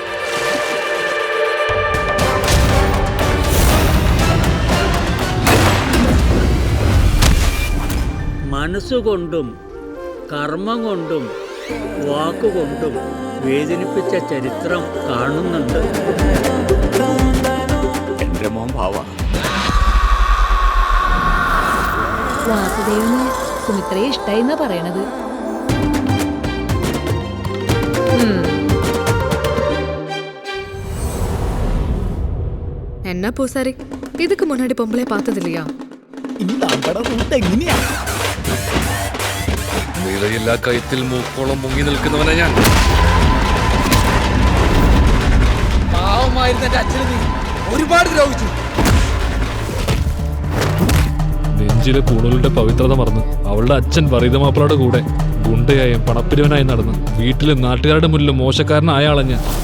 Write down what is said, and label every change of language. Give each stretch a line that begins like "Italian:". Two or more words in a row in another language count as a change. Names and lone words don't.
Malayalam: മനസ്സുകൊണ്ടും കർമ്മം കൊണ്ടും വാക്കുകൊണ്ടും വേദനിപ്പിച്ച ചരിത്രം കാണുന്നുണ്ട്. എന്റെ മോൻ ഭാവ വാസുദേവന് സുമിത്രയെ ഇഷ്ടായിന്നാ പറയണത്.
Tamil: என்ன பூசாரி, இதுக்கு முன்னாடி பொம்பளை பார்த்தது இல்லையா?
Malayalam: നിലയില്ലാ കയത്തിൽ മൂക്കോളം മുങ്ങി നിൽക്കുന്നവനെ ഞാൻ. പാവമായിരുന്ന എന്റെ അച്ഛനെ നീ ഒരുപാട് ദ്രോഹിച്ചു. നെഞ്ചിലെ പൂണൂലിന്റെ പവിത്രത മറന്ന് അവളുടെ അച്ഛൻ വറീദ മാപ്പിളയുടെ കൂടെ ഗുണ്ടയായും പണപ്പിരിവനായി നടന്ന് വീട്ടിലെ നാട്ടുകാരുടെ മുന്നിൽ മോശക്കാരനായ ആളഞ്ഞ.